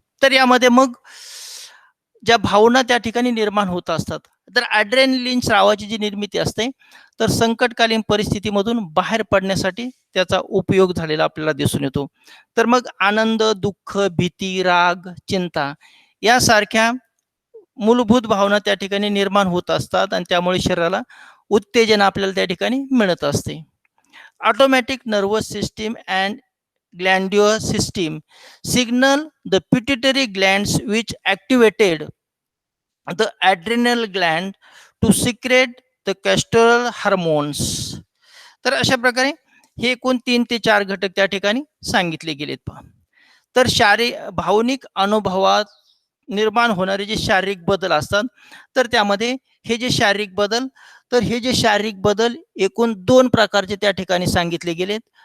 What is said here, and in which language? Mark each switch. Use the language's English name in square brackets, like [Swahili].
[Marathi] तर यामध्ये मग ज्या भावना त्या ठिकाणी निर्माण होत असतात, तर ॲड्रेनलिन स्रावाची जी निर्मिती असते, तर संकटकालीन परिस्थितीमधून बाहेर पडण्यासाठी त्याचा उपयोग झालेला आपल्याला दिसून येतो. तर मग आनंद, दुःख, भीती, राग, चिंता यासारख्या मूलभूत भावना त्या ठिकाणी निर्माण होत असतात आणि त्यामुळे शरीराला उत्तेजन आपल्याला त्या ठिकाणी मिळत असते. [English] Automatic nervous system and glandular system signal the pituitary glands which activated the adrenal gland to secrete the cholesterol hormones. [Marathi] तर अशा प्रकारे हे एकूण 3 ते 4 घटक त्या ठिकाणी सांगितले गेलेत पहा. तर भावनिक अनुभवात निर्माण होणारे जे शारीरिक बदल असतात, तर त्यामध्ये हे जे शारीरिक बदल, तर हे जे शारीरिक बदल एकूण 2 प्रकारचे त्या ठिकाणी सांगितले गेलेत.